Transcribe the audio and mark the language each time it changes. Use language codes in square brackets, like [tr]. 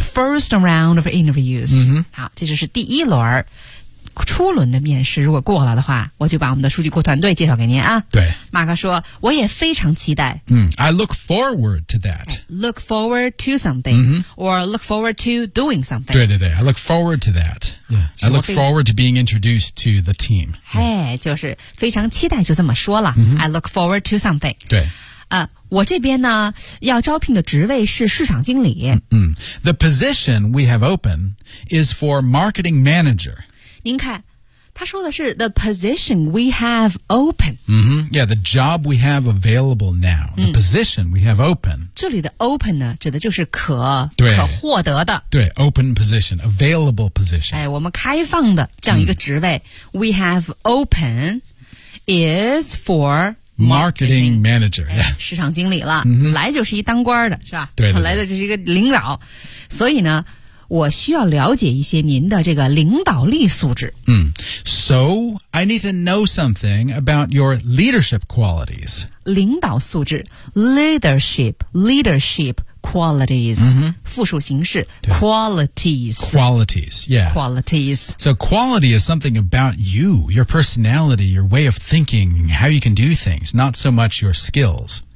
[en] first round of interviews、 [zh] 好这就是第一轮初轮的面试如果过了的话我就把我们的数据库团队介绍给您啊对马克说我也非常期待、 [en] I look forward to that look forward to something、or look forward to doing something 对对对 I look forward to that、I look forward to being introduced to the team [zh] 嘿、就是非常期待就这么说了、 [en] I look forward to something [zh] 对我这边呢要招聘的职位是市场经理、 [en] The position we have open is for marketing manager [zh] 您看他说的是 [en] the position we have open、 Yeah, the job we have available now The position we have open [zh] 这里的 open 呢指的就是可获得的 [en] 对 open position, available position、 [zh] 哎、我们开放的这样一个职位、 [en] We have open is forfor Marketing manager,、 [zh] 市场经理了、来就是一当官的是吧对对对来的就是一个领导所以呢我需要了解一些您的这个领导力素质、 [en] So I need to know something about your leadership qualities [zh] 领导素质 [en] Leadership qualities、 [zh] 复数形式 Qualities [en] yeah. Qualities So quality is something about you Your personality, your way of thinking How you can do things Not so much your skills